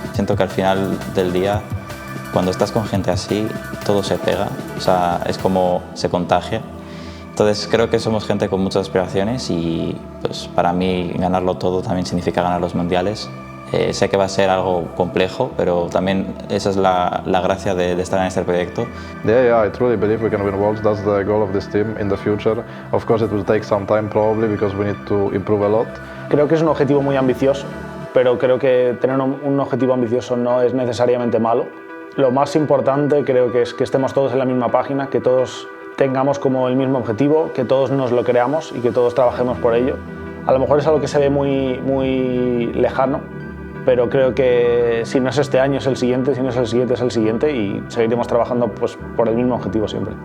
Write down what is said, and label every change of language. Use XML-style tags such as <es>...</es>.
<es>Siento que al final del día, cuando estás con gente así, todo se pega, o sea, es como se contagia. Entonces creo que somos gente con muchas aspiraciones y pues, para mí ganarlo todo también significa ganar los mundiales. Sé que va a ser algo complejo, pero también esa es la gracia de estar en este proyecto.</es> <en>Yeah, I truly believe we can win Worlds. That's the goal of this team in the future. Of course, it will take some time probably because we need to improve a lot.</en> <es>Creo que es un objetivo muy ambicioso, pero creo que tener un objetivo ambicioso no es necesariamente malo. Lo más importante creo que es que estemos todos en la misma página, que todos tengamos como el mismo objetivo, que todos nos lo creamos y que todos trabajemos por ello. A lo mejor es algo que se ve muy lejano, pero creo que si no es este año es el siguiente, si no es el siguiente es el siguiente y seguiremos trabajando pues, por el mismo objetivo siempre.</es>